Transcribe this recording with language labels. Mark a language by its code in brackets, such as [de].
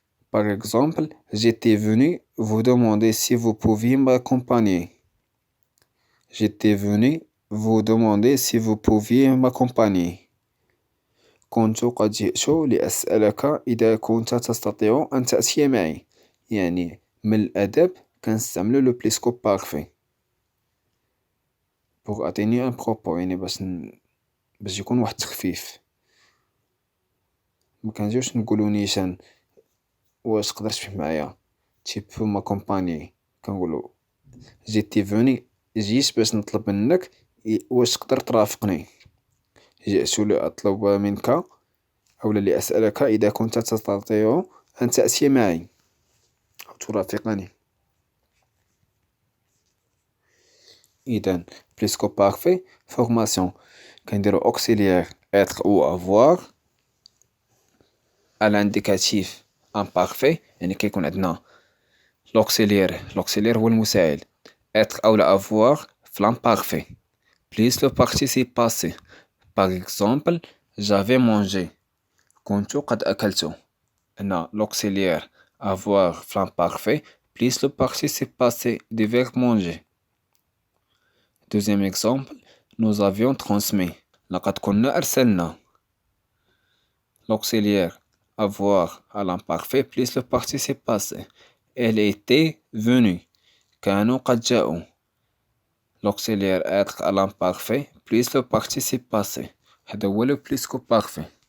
[fr] Par exemple, j'étais venu vous demander si vous pouviez m'accompagner. J'étais venu vous demander si vous pouviez m'accompagner. [ar] كنت قد جئت لأسألك إذا كنت تستطيع أن تأتي معي. يعني من الأدب كنستعملو [fr] le plus parfait pour atténuer un propos، [ar] يعني باش يكون واحد التخفيف. مكنجيوش نقولو نيشان واش تقدر تمشي معايا [fr] tu peux m'accompagner، [ar] كنقولو [fr] j'étais venu [ar] جيت باش نطلب منك واش تقدر ترافقني. جئت لأطلب منك أو لأسألك إذا كنت تستطيع أن تأتي معي أو ترافقني. إذن [fr] plus parfait formation [ar] كنديرو [fr] auxiliaire être ou avoir à l'indicatif imparfait، [ar] يعني كيكون عندنا [fr] l'auxiliaire [ar] هو المساعد، [fr] être أو avoir في l'imparfait plus le participe passé. par exemple j'avais mangé [ar] كنت قد أكلت. [fr] هنا l'auxiliaire avoir في l'imparfait plus le participe passé du verbe manger. deuxième exemple nous avions transmis [ar] لقد كنا أرسلنا. [fr] l'auxiliaire avoir à l'imparfait plus le participe passé. elle était venue [ar] كانوا قد جاءوا. [fr] l'auxiliaire être à l'imparfait plus le participe passé. [ar] هذا هو [fr] le plus parfait.